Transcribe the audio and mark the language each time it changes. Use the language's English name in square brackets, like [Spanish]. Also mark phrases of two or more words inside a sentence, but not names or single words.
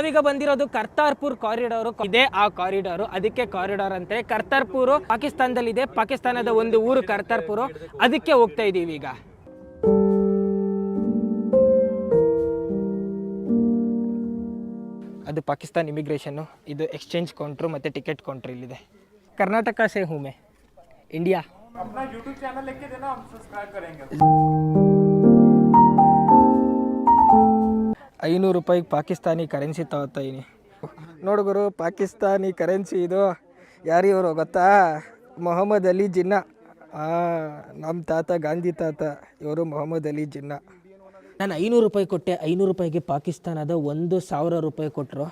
[Kannada] ನಾವೀಗ ಬಂದಿರೋದು ಕರ್ತಾರ್ಪುರ್ ಕಾರಿಡಾರ್. ಇದೇ ಆ ಕಾರಿಡಾರ್, ಅದಕ್ಕೆ ಕಾರಿಡಾರ್ ಅಂತೆ. ಕರ್ತಾರ್ಪುರ್ ಪಾಕಿಸ್ತಾನದಲ್ಲಿದೆ. ಪಾಕಿಸ್ತಾನದ ಒಂದು ಊರು ಕರ್ತಾರ್ಪುರ್, ಅದಕ್ಕೆ ಹೋಗ್ತಾ ಇದೀವಿ ಈಗ. ಅದು ಪಾಕಿಸ್ತಾನ್ ಇಮಿಗ್ರೇಷನ್ನು, ಇದು [English] exchange counter [Kannada] ಮತ್ತು [English] ticket counter [Kannada] ಇಲ್ಲಿದೆ. [Hindi] कर्नाटका से हूँ मैं, इंडिया. अपना YouTube चैनल लिख के देना, हम सब्सक्राइब करेंगे. [Kannada] 500 ರೂಪಾಯಿಗೆ ಪಾಕಿಸ್ತಾನಿ ಕರೆನ್ಸಿ ತಗೋತಾ ಇದೀನಿ. ನೋಡುಗರು, ಪಾಕಿಸ್ತಾನಿ ಕರೆನ್ಸಿ ಇದು. ಯಾರಿವರು ಗೊತ್ತಾ? ಮೊಹಮ್ಮದ್ ಅಲಿ ಜಿನ್ನಾ. ನಮ್ಮ ತಾತ ಗಾಂಧಿ ತಾತ, ಇವರು ಮೊಹಮ್ಮದ್ ಅಲಿ ಜಿನ್ನಾ. ನಾನು 500 ರೂಪಾಯಿ ಕೊಟ್ಟೆ. 500 ರೂಪಾಯಿಗೆ ಪಾಕಿಸ್ತಾನದ 1,000 ರೂಪಾಯಿ ಕೊಟ್ಟರು.